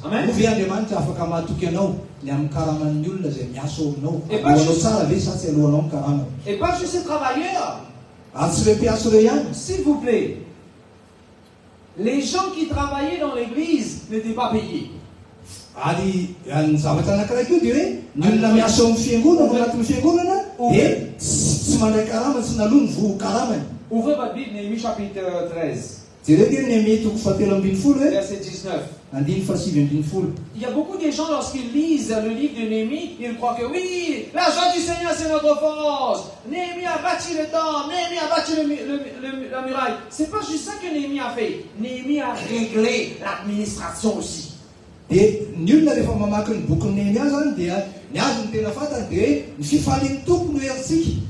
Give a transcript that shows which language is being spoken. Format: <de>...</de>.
<mg>Ho ve Andriamanitra afaka matoky anao ny amin'ny karaman'ny olona izay miasa ao aminao? Alohanao tsara ve sa tsy alohanao ny karamana?</mg> <fr>Et pas juste ces travailleurs.</fr> <mg>Ary tsy ireo mpiasa ireo ihany.</mg> <fr>S'il vous plaît. Les gens qui travaillaient dans l'église n'étaient pas payés.</fr> <mg>Ary ny zavatra anankiray koa dia hoe ny olona miasa ao amin'ny fiangonana ao anatin'ny fiangonana dia tsy mandray karama, tsy naloa ny voa karamany.</mg> <fr>Ouvrez votre Bible, Néhémie chapitre 13.</fr> <mg>Jereo dia Néhémie toko fahatelo ambin'ny folo hoe</mg> <fr>verset 19.</fr> <mg>andiny fahasivy ambin'ny folo.</mg> <fr>Il y a beaucoup de gens, lorsqu'ils lisent le livre de Néhémie, ils croient que oui, l'argent du Seigneur c'est notre force. Néhémie a bâti le temple, Néhémie a bâti la muraille. C'est pas juste ça que Néhémie a fait. Néhémie a réglé l'administration aussi.</fr> <mg>Dia ny olona rehefa mamaky ny boky Néhémia zany dia ny azo ny tena fantany dia hoe ny fifalian'ny tompo no herintsika.</mg>